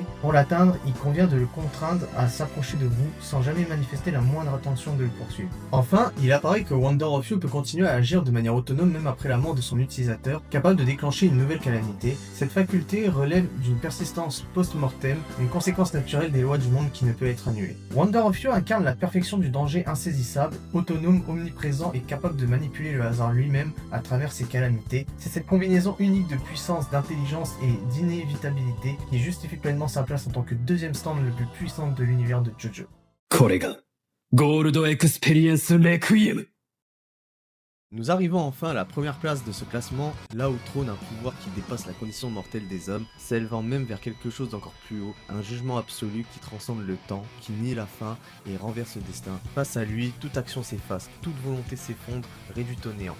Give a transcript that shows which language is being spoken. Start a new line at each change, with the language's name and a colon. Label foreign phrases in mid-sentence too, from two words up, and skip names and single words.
French: Pour l'atteindre, il convient de le contraindre à s'approcher de vous, sans jamais manifester la moindre intention de le poursuivre. Enfin, il apparaît que Wonder of You peut continuer à agir de manière autonome même après la mort de son utilisateur, capable de déclencher une nouvelle calamité. Cette faculté relève d'une persistance post-mortem, une conséquence naturelle des lois du monde qui ne peut être annulée. Wonder of You incarne la perfection du danger insaisissable, autonome, omniprésent et capable de manipuler le hasard lui-même à travers ses calamités. C'est cette combinaison unique de puissance, d'intelligence et d'inévitabilité qui justifie pleinement sa place en tant que deuxième stand le plus puissant de l'univers de JoJo.
Japanese: これがゴールドエクスペリエンスレクイエム
French: Nous arrivons enfin à la première place de ce classement, là où trône un pouvoir qui dépasse la condition mortelle des hommes, s'élevant même vers quelque chose d'encore plus haut, un jugement absolu qui transcende le temps, qui nie la fin et renverse le destin. Face à lui, toute action s'efface, toute volonté s'effondre, réduite au néant.